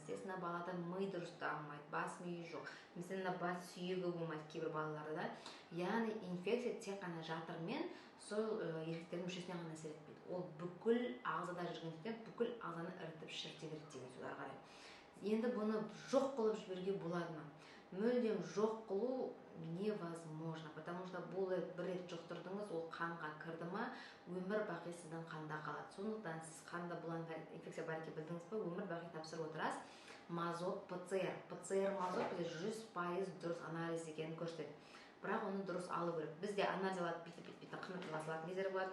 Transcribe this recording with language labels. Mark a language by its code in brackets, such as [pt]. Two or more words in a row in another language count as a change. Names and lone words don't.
[kk] Естественно, балада ми дұрыс дамымайды, бас миы жоқ. Мысалы, бас сүйегі болмайды кейбір балаларда. Яғни инфекция тек қана жатырмен сол еркектердің мүшесіне ғана әсер етпейді. Ол бүкіл ағзада жүргендіктен бүкіл ағзаны ірітіп шірте береді деген сөз ары қарай. Енді бұны жоқ қылып жіберуге болады ма? Мүлдем жоқ қылу [ru] невозможно, потому что [kk] бұл бір рет жұқтырдыңыз, ол қанға кірді ма, өмір бақи сіздің қанда қалады. Сондықтан сіз қанда бұланған инфекция бар екенін білдіңіз бе, өмір бақи тапсырып отырасыз. Мазот, ПЦР мазот бізде 100% дұрыс анализ екенін көрсетеді. Бірақ оны дұрыс алу керек. Бізде анализ алады, бүйтіп қымытыға салатын кездер болады.